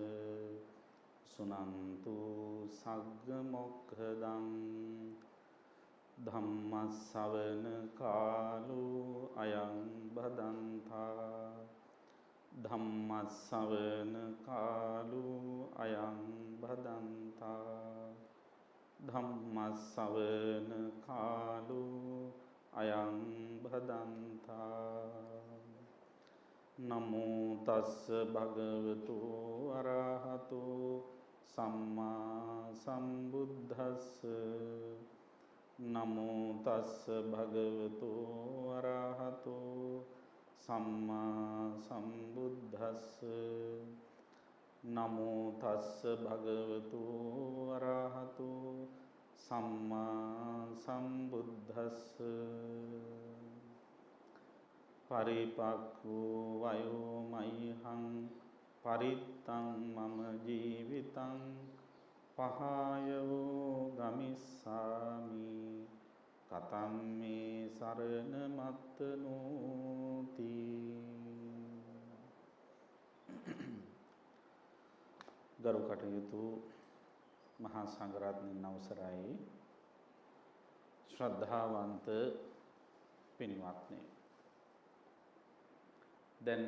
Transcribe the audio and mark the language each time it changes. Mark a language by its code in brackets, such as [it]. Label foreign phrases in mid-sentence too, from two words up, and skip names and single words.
[pi] සුනන්තු සග්ග මොක්ඛදං ධම්ම ශ්‍රවණ කාලෝ අයං බදන්තා ධම්ම ශ්‍රවණ කාලෝ අයං බදන්තා ධම්ම ශ්‍රවණ කාලෝ අයං බදන්තා නමෝ තස්ස භගවතු අරහතෝ සම්මා සම්බුද්දස්ස නමෝ තස්ස භගවතු අරහතෝ සම්මා සම්බුද්දස්ස නමෝ තස්ස භගවතු අරහතෝ සම්මා සම්බුද්දස්ස පරිපක්ඛෝ වයෝ මයිහං පරිත්තං මම ජීවිතං පහයෝ ගමිස්සාමි කතම් මේ සරණ මත්තනෝති. [si] ගරු කටයුතු මහා සංඝරත්නයන් අවසරයි ශ්‍රද්ධාවන්ත පින්වත්නි, දැන්